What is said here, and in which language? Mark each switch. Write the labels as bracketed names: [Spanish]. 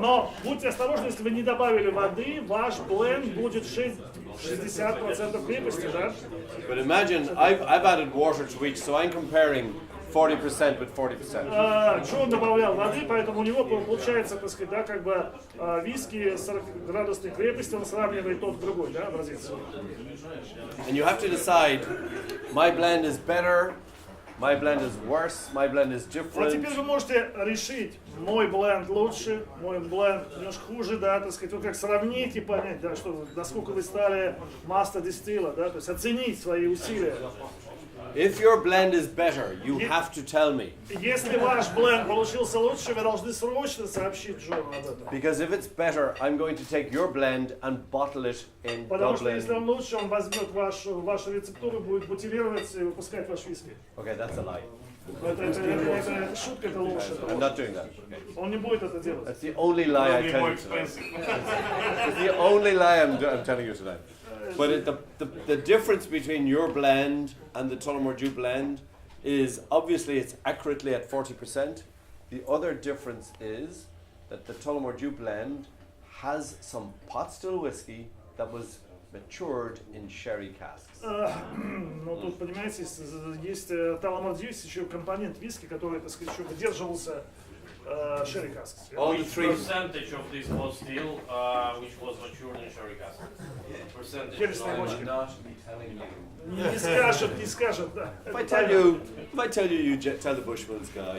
[Russian] Но будьте осторожны, если вы не добавили воды, ваш бленд будет 60% крепости, да? [English] But imagine, I've added water to each, so I'm comparing 40% with 40%. [Russian] Джон добавлял воды, поэтому у него получается, так сказать, да, как бы виски 40-градусной крепости, он сравнивает тот другой, да, образец. [English] And you have to decide, my blend is better, my blend is worse, my blend is [Russian] Вот [English] different. [Russian] теперь вы можете решить, мой бленд лучше, мой бленд немножко хуже, да, так сказать, вот как сравнить и понять, да, что, насколько вы стали master distiller, да, то есть оценить свои усилия. [English] If your blend is better, you have to tell me. [Russian] Если ваш бленд получился лучше, вы должны срочно сообщить Джону об этом. [English] Because if it's better, I'm going to take your blend and bottle it in [Russian] Потому что если [English] Dublin. [Russian] он лучше, он возьмет вашу рецептуру, будет бутилировать и выпускать ваш виски. [English] Okay, that's a lie. [Russian] Это шутка, это ложь. [English] I'm not doing that. [Russian] Он не будет это делать. [English] That's the only lie I tell you tonight. It's the only lie I'm telling you tonight. But the difference between your blend and the Tullamore Dew blend is obviously it's accurately at 40%. The other difference is that the Tullamore Dew blend has some pot still whiskey that was matured in sherry casks. [Russian] Но тут, понимаете, есть Tullamore Dew, есть еще компонент виски, который, так сказать, еще выдерживался sherry casks. [English] All the Which three. percentage of this pot still, which was matured in sherry cask? Percentage. [Russian] Хересные бочки. [English] Not be telling you. [Russian] Не скажет, да. [English] If I tell you, you tell the Bushmills guy.